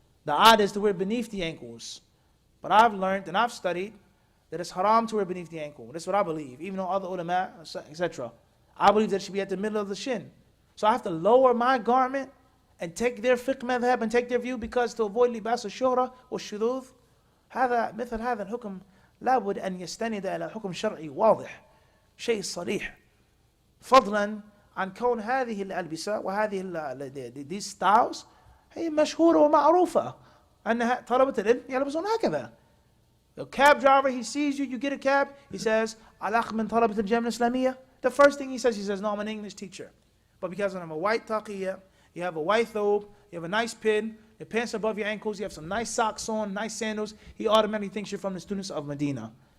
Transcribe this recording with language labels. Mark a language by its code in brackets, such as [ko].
[en] The ad is to wear beneath the ankles. But I've learned and I've studied that it's haram to wear beneath the ankle. That's what I believe, even though other ulama, etc. I believe that it should be at the middle of the shin. So I have to lower my garment and take their fiqh madhab and take their view because to avoid libas [ar] الشهرة والشذوذ. هذا مثل هذا الحكم لابد أن يستند إلى حكم شرعي واضح شيء صريح فضلا عن كون هذه الألبسة وهذه [en] these styles [ar] هي مشهورة ومعروفة أنها طلبة العلم يلبسون هكذا. [en] The cab driver, he sees you, you get a cab, he says, [ar] "Alakh min talabat al-Jamia al-Islamiyya." [en] The first thing he says, "No, I'm an English teacher." But because I'm a white taqiyya, you have a white thobe, you have a nice pin, your pants above your ankles, you have some nice socks on, nice sandals, he automatically thinks you're from the students of Medina.